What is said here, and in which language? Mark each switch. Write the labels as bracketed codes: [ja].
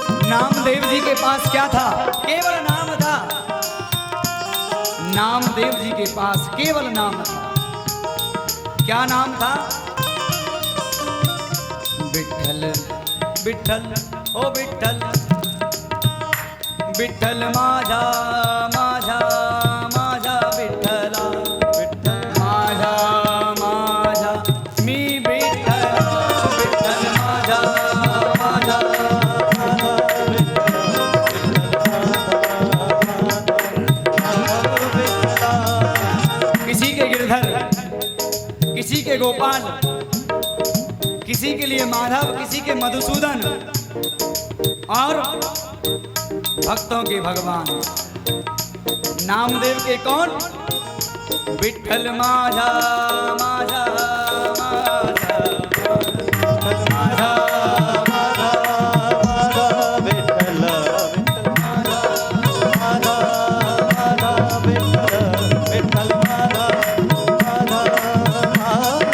[hi] नामदेव जी के पास क्या था? केवल नाम था। नामदेव जी के पास केवल नाम था। क्या नाम था? [mr] विठ्ठल विठ्ठल ओ विठ्ठल, विठ्ठल माझा माझा माझा विठ्ठला, माझा माझा मी विठ्ठला, विठ्ठल माझा माझा। [hi] किसी के गिरधर, किसी के गोपाल, किसी के लिए माधव, किसी के मधुसूदन, और भक्तों के भगवान नामदेव के कौन? [mr] विठ्ठल माझा माझा माझा, विठ्ठल माझा माझा माझा, विठ्ठल माझा माझा माझा, विठ्ठल माझा माझा।